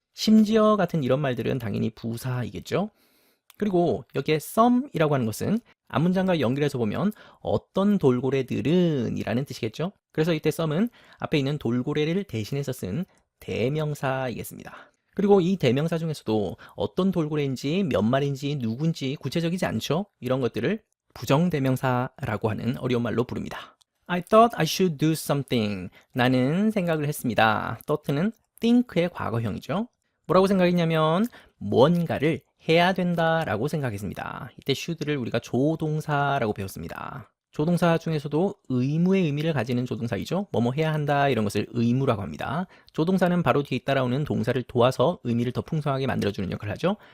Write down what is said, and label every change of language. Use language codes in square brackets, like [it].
[ko] 심지어 같은 이런 말들은 당연히 부사이겠죠. 그리고 여기에 some이라고 하는 것은 앞문장과 연결해서 보면 어떤 돌고래들은 이라는 뜻이겠죠. 그래서 이때 some은 앞에 있는 돌고래를 대신해서 쓴 대명사이겠습니다. 그리고 이 대명사 중에서도 어떤 돌고래인지 몇 마리인지 누군지 구체적이지 않죠. 이런 것들을 부정대명사라고 하는 어려운 말로 부릅니다. [en] I thought I should do something. [ko] 나는 생각을 했습니다. thought는 think의 과거형이죠. 뭐라고 생각했냐면 뭔가를 해야 된다라고 생각했습니다. 이때 should를 우리가 조동사라고 배웠습니다. 조동사 중에서도 의무의 의미를 가지는 조동사이죠. 뭐뭐 해야 한다 이런 것을 의무라고 합니다. 조동사는 바로 뒤에 따라오는 동사를 도와서 의미를 더 풍성하게 만들어주는 역할을 하죠.